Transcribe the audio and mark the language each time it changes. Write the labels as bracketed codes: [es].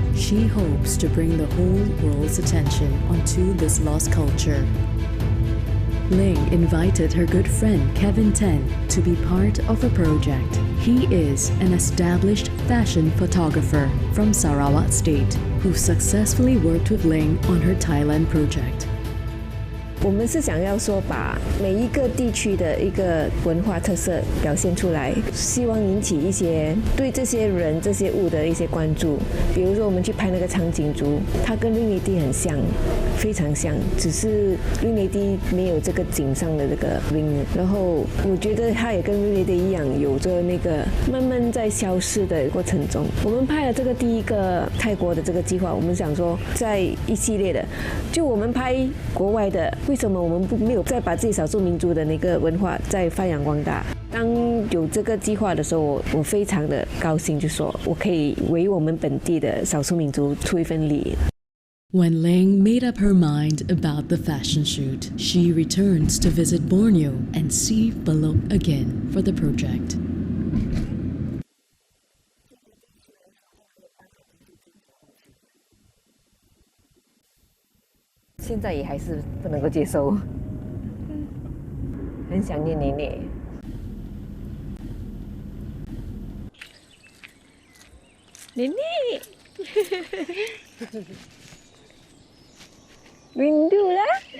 [en] She hopes to bring the whole world's attention onto this lost culture. Ling invited her good friend Kevin Ten to be part of a project. He is an established fashion photographer from Sarawak State who successfully worked with Ling on her Thailand project. [zh] 我们是想要说把每一个地区的一个文化特色表现出来，希望引起一些对这些人、这些物的一些关注。比如说，我们去拍那个长颈族，它跟ring lady很像，非常像，只是ring lady没有这个颈上的这个 ring。然后我觉得它也跟ring lady一样，有着那个慢慢在消失的过程中。我们拍了这个第一个泰国的这个计划，我们想说，在一系列的，就我们拍国外的。为什么我们没有再把自己少数民族的那个文化再发扬光大？当有这个计划的时候，我非常的高兴，就说我可以为我们本地的少数民族出一份力。 [en] When Ling made up her mind about the fashion shoot, she returns to visit Borneo and see Bidayuh again for the project. [zh] 现在也还是不能够接受，很想念奶奶。奶奶， [ms] rindu lah.